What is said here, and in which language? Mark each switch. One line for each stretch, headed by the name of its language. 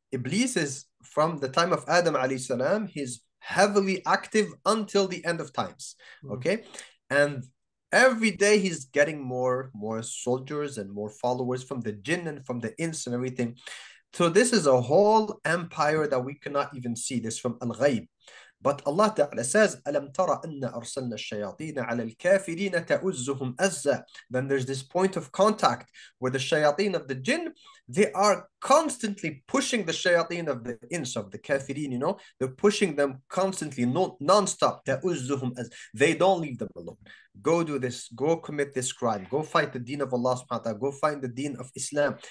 English: Iblis is from the time of Adam alayhi salam, he's heavily active until the end of times. Okay, and every day he's getting more soldiers and more followers from the jinn and from the ins and everything. So this is a whole empire that we cannot even see. This from al-ghayb. But Allah Ta'ala says,
Arabic: أَلَمْ تَرَ أَنَّ أَرْسَلْنَا الشَّيَاطِينَ عَلَى الْكَافِرِينَ تَؤُزُّهُمْ أَزًّا.
English: Then there's this point of contact where the shayateen of the jinn, they are constantly pushing the shayateen of the ins, of the kafirin, they're pushing them constantly, non-stop.
Arabic: تَؤُزُّهُمْ أَزًّا.
English: They don't leave them alone. Go do this, go commit this crime, go fight the deen of Allah subhanahu wa ta'ala, go find the deen of Islam.